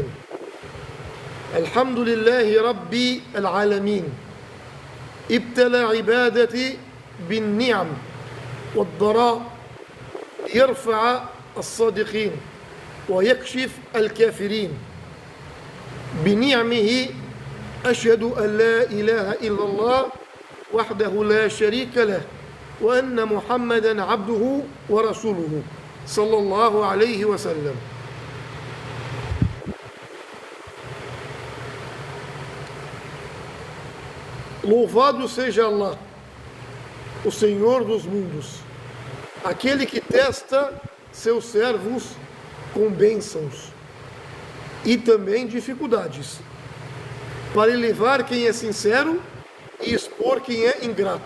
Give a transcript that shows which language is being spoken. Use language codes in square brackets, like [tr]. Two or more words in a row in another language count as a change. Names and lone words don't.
[ar] الحمد لله رب العالمين ابتلى عبادتي بالنعم والضراء يرفع الصادقين ويكشف الكافرين. بنعمه أشهد أن لا إله إلا الله وحده لا شريك له وأن محمدا عبده ورسوله صلى الله عليه وسلم. [pt] Louvado seja Allah, o Senhor dos mundos, aquele que testa seus servos com bênçãos e também dificuldades, para elevar quem é sincero e expor quem é ingrato.